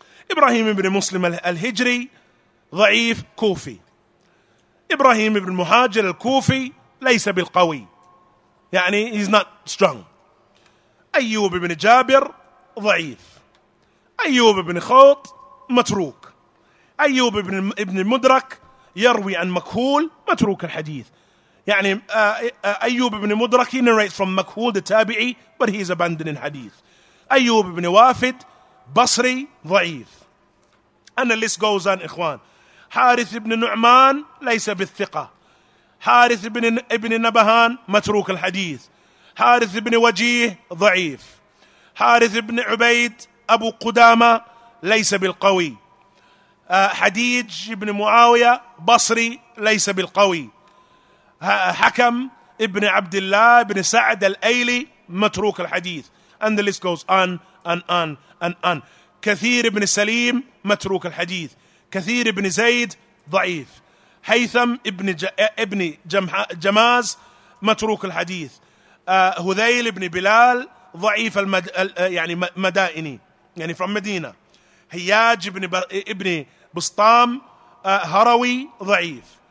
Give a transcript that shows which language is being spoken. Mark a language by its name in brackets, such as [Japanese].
[English] Ibrahim ibn Muslim al-Hijri, ضعيف, Kufi. Ibrahim ibn Muhajir al-Kufi, [Arabic] ليس بالقوي. يعني [English] he's not strong. [Arabic] أيوب ibn Jabir, ضعيف. أيوب ibn Khawt, متروك. أيوب ibn Mudrak, يروي عن مكهول, متروك الحديث. [English] يعني أيوب ibn Mudrak, he narrates from Makhul, the tabi'i, but he is abandoned in hadith. أيوب ibn Wafid, Basri, ضعيف. And the list goes on, إخوان. [Arabic] حارث ibn Nu'man, ليس بالثقة. حارث ibn Nabahan, متروك الحديث. حارث ibn Wajih, ضعيف. حارث ibn Ubayd, أبو قدامة, ليس بالقوي. حديج ibn Muawiyah, بصري, ليس بالقوي. حكم ibn Abdullah ibn Sa'd al-Ayli, متروك الحديث. [English] And the list goes on and on and on. [Arabic] كثير ibn Salim, متروك الحديث. كثير ibn Zayd, ضعيف. هيثم ابن جماز, متروك الحديث. هذيل ibn Bilal, ضعيف يعني مدائني, يعني [English] from Medina. [Arabic] هياج ابن بسطام, هروي, ضعيف.